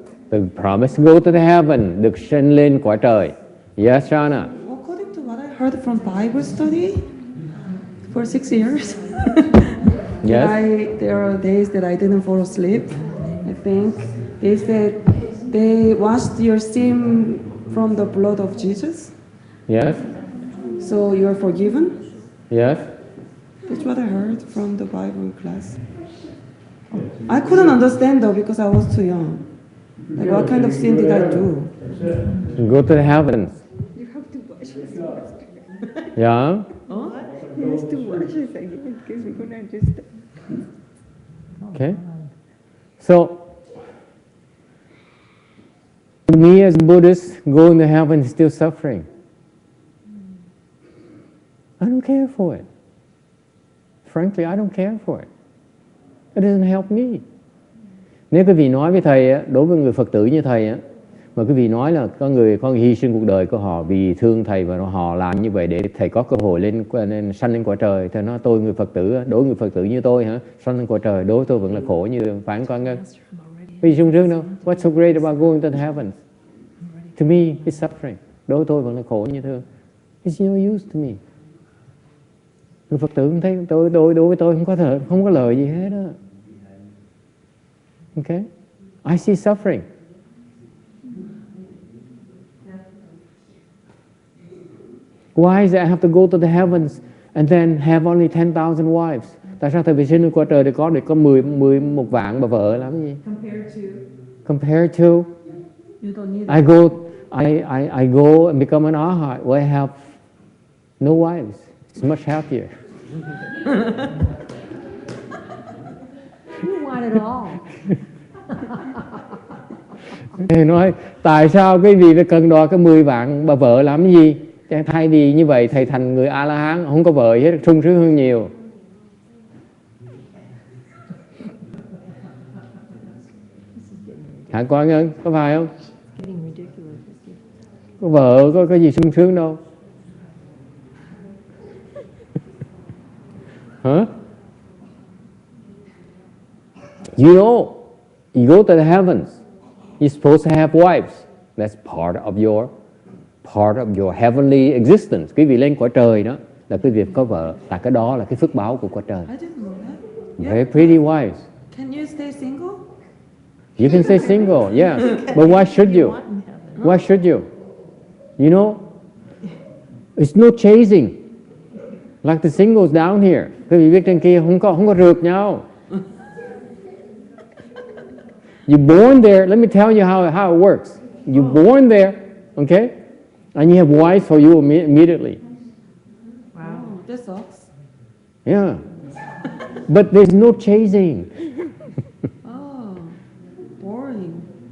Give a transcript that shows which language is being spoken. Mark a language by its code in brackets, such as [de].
[en] The promise to go to the heaven, [vi] được sinh lên cõi trời. [en] Yes, Shana. According to what I heard from Bible study for 6 years, Yes. there are days that I didn't fall asleep. I think they said they washed your sin from the blood of Jesus, Yes. so you are forgiven. Yes. That's what I heard from the Bible class. I couldn't understand though because I was too young. Like what kind of sin did I do? Go to the heavens. You have to wash us. Yeah. You have to wash us again because we couldn't understand. Okay. So, me as a Buddhist, going to heaven is still suffering. I don't care for it. Frankly, I don't care for it. It doesn't help me. [vi] Nếu quý vị nói với thầy, đối với người Phật tử như thầy, Mà quý vị nói là có người hy sinh cuộc đời của họ vì thương thầy và họ làm như vậy để thầy có cơ hội lên sanh lên cõi trời. Thầy nói tôi người Phật tử, đối người Phật tử như tôi hả, sanh lên cõi trời, đối với tôi vẫn là khổ như phán con ngân. Vì sung sướng đâu. [en] What's so great about going to the heavens? To me, it's suffering. [vi] Đối với tôi vẫn là khổ như thương. [en] It's no use to me. [vi] Người Phật tử không thấy đối với tôi không có lợi gì hết đó. [en] Okay? I see suffering. Why is it I have to go to the heavens and then have only 10,000 wives? [vi] Tại sao thầy phải sinh qua trời để có 11 vạn bà vợ làm gì? [en] Compared to I go and become an arhat where I have no wives. It's much happier. You want it all. [vi] Thầy nói tại sao quý vị phải cần đo cái 10 vạn bà vợ làm cái gì? Thay vì như vậy thầy thành người A-la-hán không có vợ hết, sung sướng hơn nhiều. Hả con ơi, có phải không? Có vợ có gì sung sướng đâu. Hả? [en] You know, you go to the heavens, you're supposed to have wives. That's part of your heavenly existence. [vi] Quý vị lên cõi trời đó là quý vị có vợ, là cái đó là cái phước báo của cõi trời. [en] I didn't know that. Very pretty wives. Can you stay single? You can stay single, yeah. But why should you? Why should you? You know, it's no chasing. Like the singles down here. [vi] Quý vị biết trên kia không có rượt nhau. [en] You're born there. Let me tell you how it works. You're born there, okay? And you have wives for you immediately. Wow, that sucks. Yeah. But there's no chasing. Oh, boring.